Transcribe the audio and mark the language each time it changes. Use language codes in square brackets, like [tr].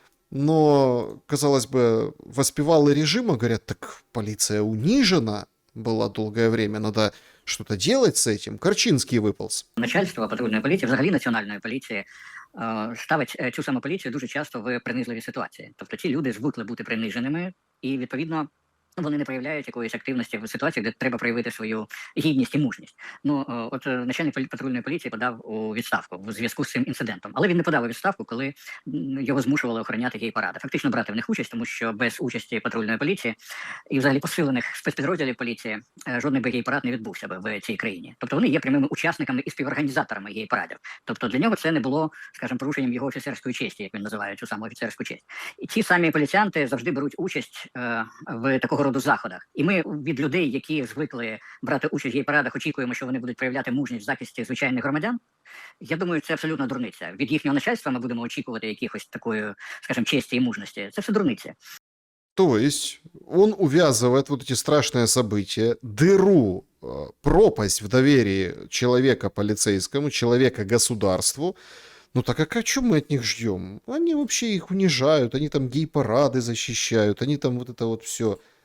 [ru] Но, казалось бы, воспевалы режима говорят, так полиция унижена была долгое время, надо что-то делать с этим. Корчинский выполз. [uk] Начальство патрульної поліції, взагалі національної поліції, ставить цю саму поліцію дуже часто в принизливі ситуації. Тобто ці люди звикли бути приниженими і, відповідно, вони не проявляють якоїсь активності в ситуаціях, де треба проявити свою гідність і мужність. От начальник патрульної поліції подав у відставку в зв'язку з цим інцидентом. Але він не подав у відставку, коли його змушували охороняти гей-паради. Фактично брати в них участь, тому що без участі патрульної поліції і взагалі посилених спецпідрозділів поліції жодний би гей-парад не відбувся би в цій країні. Тобто вони є прямими учасниками і співорганізаторами гей-парадів. Тобто для нього це не було, скажімо, порушенням його офіцерської честі, як він називає цю саму офіцерську честь. І ці самі поліціянти завжди беруть участь в такого роду заходах. І ми від людей, які звикли брати участь в гей-парадах, очікуємо, що вони будуть проявляти мужність в захисті звичайних громадян. Я думаю, це абсолютно дурниця. Від їхнього начальства ми будемо очікувати якихось такої, скажімо, честі і мужності. Це все дурниця. [ru] То есть он увязывает вот эти страшные события, дыру, пропасть в доверии человека полицейскому, человека государству. Ну так а что мы от них ждем? Они вообще их унижают, они там гей-парады защищают, они там вот это вот все.